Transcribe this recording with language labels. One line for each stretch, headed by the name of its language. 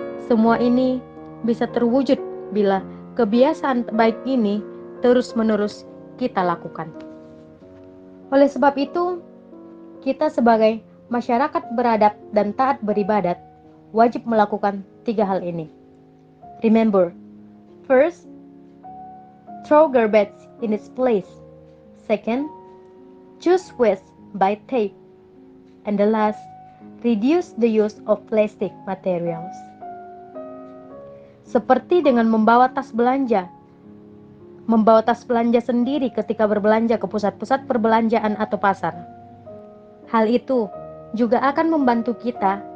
Indonesian: Semua ini bisa terwujud bila kebiasaan baik ini terus-menerus kita lakukan. Oleh sebab itu, kita sebagai masyarakat beradab dan taat beribadat wajib melakukan 3 hal ini.
English: Remember, first, throw garbage in its place. Second, choose waste by tape. And the last, reduce the use of plastic materials.
Indonesian: Seperti dengan membawa tas belanja sendiri ketika berbelanja ke pusat-pusat perbelanjaan atau pasar. Hal itu juga akan membantu kita